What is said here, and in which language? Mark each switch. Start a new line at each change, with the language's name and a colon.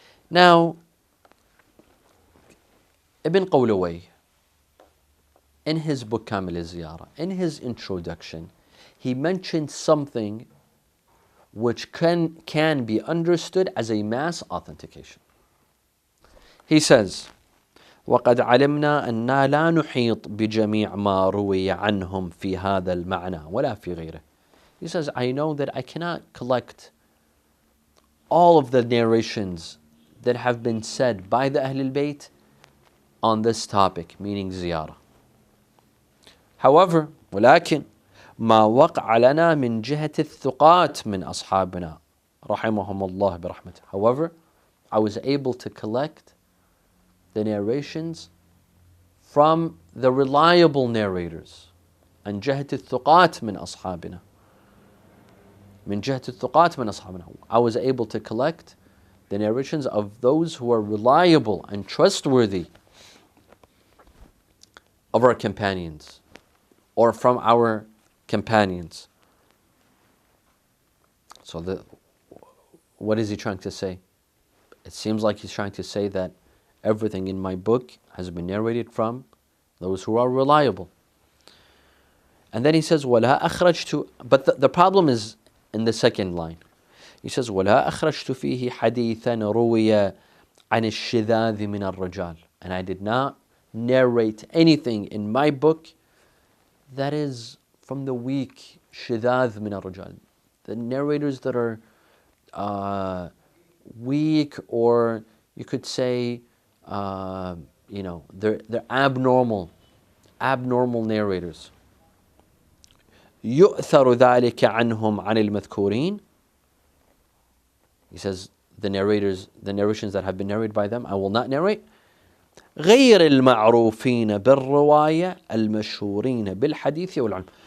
English: Now, Ibn Qawlawayh, in his book Kamil al-Ziyarah, in his introduction, he mentioned something which can be understood as a mass authentication. He says,
Arabic: وقد علمنا أننا لا نحيط بجميع ما روي عنهم في هذا المعنى ولا في غيره.
English: He says, I know that I cannot collect all of the narrations that have been said by the Ahlul Bayt on this topic, meaning ziyarah. However,
Arabic: ولكن ما وقع لنا من جهة الثقات من أصحابنا رحمهم الله برحمته.
English: However, I was able to collect the narrations from the reliable narrators.
Arabic: عن جهة الثقات من أصحابنا. من جهة الثقات من أصحابنا.
English: I was able to collect the narrations of those who are reliable and trustworthy of our companions, or from our companions. So what is he trying to say? It seems like he's trying to say that everything in my book has been narrated from those who are reliable. And then he says,
Arabic: وَلَا أَخْرَجْتُ.
English: But the problem is in the second line. He says,
Arabic: وَلَا أَخْرَجْتُ فِيهِ حَدِيثًا رُوِيَ عَنِ الشِّذَاذِ مِنَ الرِّجَالِ.
English: And I did not narrate anything in my book that is from the weak, shidadh min al-rijal, the narrators that are weak, or you could say, they're abnormal narrators.
Arabic: يؤثر ذلك عنهم عن المذكورين.
English: He says the narrations that have been narrated by them, I will not narrate.
Arabic: غير المعروفين بالرواية المشهورين بالحديث والعلم.